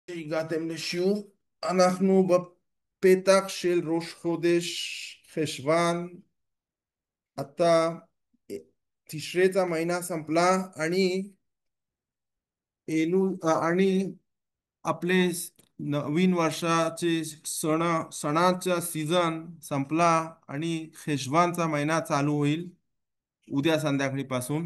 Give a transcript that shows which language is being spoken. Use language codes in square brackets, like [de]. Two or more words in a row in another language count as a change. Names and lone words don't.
[he] שהגעתם לשיעור. אנחנו בפתח של ראש חודש חשוון. [mr] आता तिसरेचा महिना संपला आणि आणि आपले नवीन वर्षाचे सणाचा सीझन संपला आणि खिशवानचा महिना चालू होईल उद्या संध्याकाळीपासून.